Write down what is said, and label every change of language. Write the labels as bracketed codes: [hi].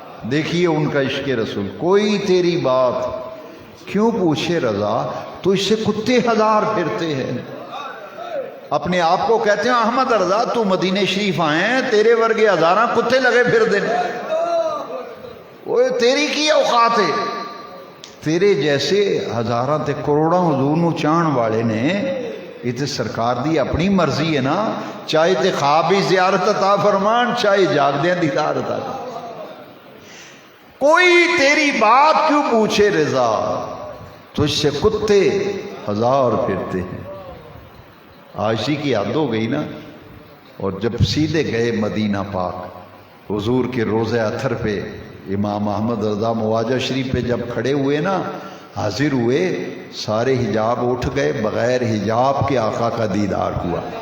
[ur] دیکھیے ان کا عشق رسول. کوئی تیری بات کیوں پوچھے رضا، تو اس سے کتے 1000 پھرتے ہیں. اپنے آپ کو کہتے ہیں احمد رضا تو مدینہ شریف آئے ہیں، [pa] تیرے ورگے 1000 کتے لگے پھر دیں. [ur] وہ تیری کی اوقات ہے. [pa] تیرے جیسے 1000 تے کروڑاں حضور نو چاہن والے نے، یہ تے سرکار دی اپنی مرضی ہے نا، چاہے تے خواب ہی زیارت عطا فرمان، چاہے جاگدے دیدار عطا فرمان. [ur] کوئی تیری بات کیوں پوچھے رضا، تو اس سے کتے 1000 پھرتے ہیں. عاشقی کی حد ہو گئی نا. اور جب سیدھے گئے مدینہ پاک، حضور کے روضہ اطہر پہ امام احمد رضا مواجہ شریف پہ جب کھڑے ہوئے نا، حاضر ہوئے، سارے حجاب اٹھ گئے، بغیر حجاب کے آقا کا دیدار ہوا.